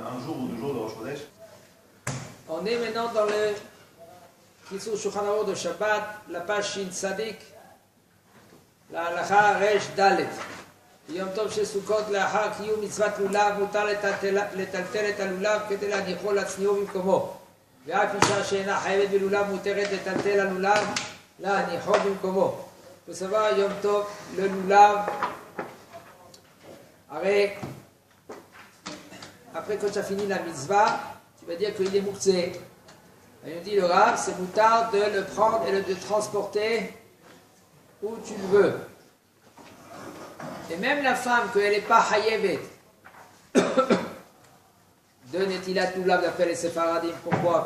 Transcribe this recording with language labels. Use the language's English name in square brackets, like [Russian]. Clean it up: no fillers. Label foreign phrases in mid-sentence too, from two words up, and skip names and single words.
[French] jour ou 2 jours de Rosh Chodesh. On est maintenant dans le Kitzur Shulchan Aruch de Shabbat, la page Shin Tzadik, la halacha Resh Dalet. [Hebrew] יום טוב של סוכות לאחר קיום מצוות לולב מותר לטלטל את הלולב כדי להניחו לצניעו במקומו ואף אישה שאינה חייבת בלולב מותרת לטלטל הלולב להניחו במקומו. בסופו יום טוב ללולב הרי [French] après quand tu as fini la mitzvah tu vas dire qu'il est mouktsé. Il nous dit le Rav c'est moutard de le prendre et de le transporter où tu le veux. Et même la femme, qu'elle n'est pas hayevet de [Hebrew] נטילת לולב [French] d'après les Sefaradim, pourquoi?